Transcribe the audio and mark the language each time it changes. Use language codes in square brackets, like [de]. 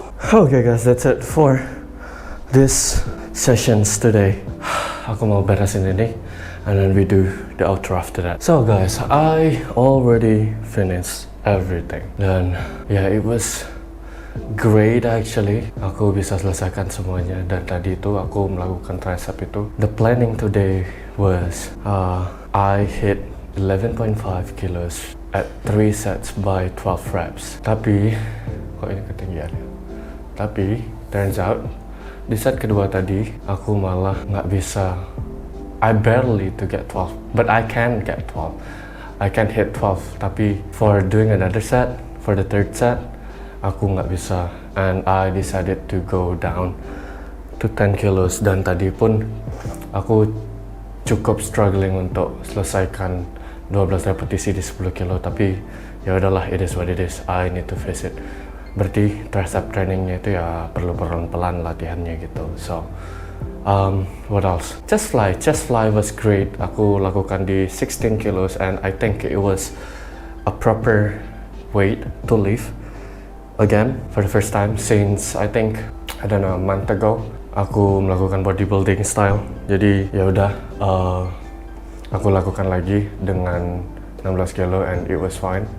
[en] Okay guys, that's it for this sessions today. [id] Aku mau beresin ini [en] and then we do the outro after that. So guys, I already finished everything dan it was great actually. [id] Aku bisa selesaikan semuanya dan tadi itu aku melakukan tricep itu. [en] The planning today was I hit 11.5 kilos at 3 sets by 12 reps. [id] Tapi kok ini ketinggian ya? Tapi [en] turns out [id] di set kedua tadi aku malah nggak bisa. [en] I barely to get 12, but I can get 12. I can hit 12. Tapi for doing another set, for the third set, [id] aku nggak bisa. [en] And I decided to go down to 10 kilos. [id] Dan tadi pun aku cukup struggling untuk selesaikan 12 repetisi di 10 kilo. Tapi ya udahlah, [en] it is what it is. I need to face it. [id] Berarti tricep trainingnya itu ya perlu pelan-pelan latihannya gitu. [en] So what else? Chest fly was great. [id] Aku lakukan di [en] 16 kilos and I think it was a proper weight to lift again for the first time since I think a month ago. [id] Aku melakukan bodybuilding style. Jadi ya udah aku lakukan lagi dengan 16 kilo [en] and it was fine.